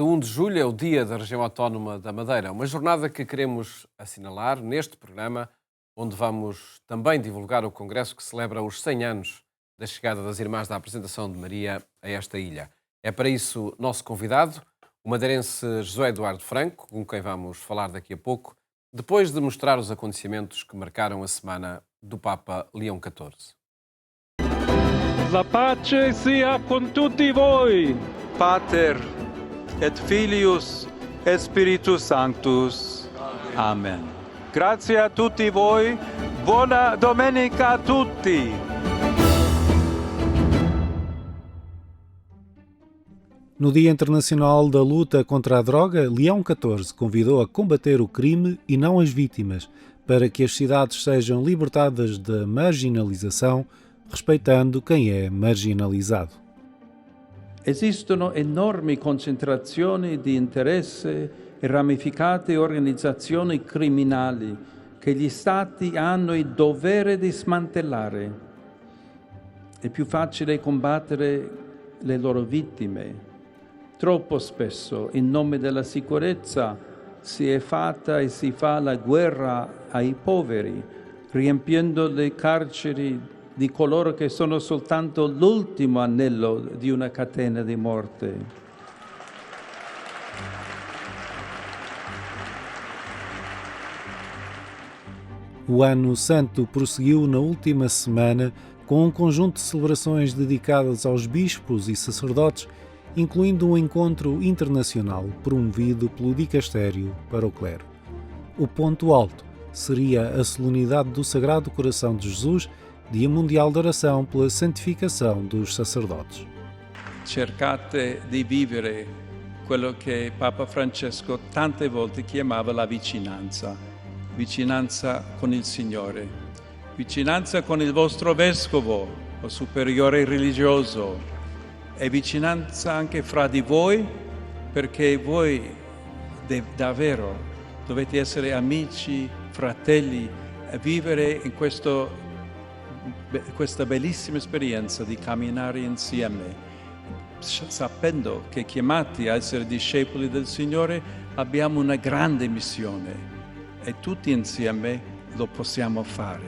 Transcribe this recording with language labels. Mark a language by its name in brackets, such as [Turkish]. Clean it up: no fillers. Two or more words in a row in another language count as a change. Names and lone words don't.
[Portuguese] 1 de julho é o Dia da Região Autónoma da Madeira, uma jornada que queremos assinalar neste programa, onde vamos também divulgar o congresso que celebra os 100 anos da chegada das Irmãs da Apresentação de Maria a esta ilha. É para isso nosso convidado, o madeirense José Eduardo Franco, com quem vamos falar daqui a pouco, depois de mostrar os acontecimentos que marcaram a semana do Papa Leão XIV. [Italian] La pace sia con tutti voi. [Latin] Pater et Filius et Spiritus Sanctus. [Italian] Amen. Grazie a tutti voi. Buona domenica a tutti. [Portuguese] No Dia Internacional da Luta contra a Droga, Leão XIV convidou a combater o crime e não as vítimas, para que as cidades sejam libertadas da marginalização, respeitando quem é marginalizado. [Italian] Esistono enormi concentrazioni di interesse e ramificate organizzazioni criminali che gli Stati hanno il dovere di smantellare. È più facile combattere le loro vittime. Troppo spesso, in nome della sicurezza, si è fatta e si fa la guerra ai poveri, riempiendo le carceri di coloro che sono soltanto l'ultimo anello di una catena di morte. [Portuguese] O Ano Santo prosseguiu na última semana com um conjunto de celebrações dedicadas aos bispos e sacerdotes, incluindo um encontro internacional promovido pelo Dicastério para o Clero. O ponto alto seria a solenidade do Sagrado Coração de Jesus, Dia Mundial de Oração pela Santificação dos Sacerdotes. [Italian] Cercate di vivere quello che Papa Francesco tante volte chiamava la vicinanza. Vicinanza con il Signore. Vicinanza con il vostro vescovo o superiore religioso. E vicinanza anche fra di voi, perché voi davvero dovete essere amici, fratelli, e vivere in questa bellissima esperienza di camminare insieme, sapendo che chiamati a essere discepoli del Signore abbiamo una grande missione e tutti insieme lo possiamo fare.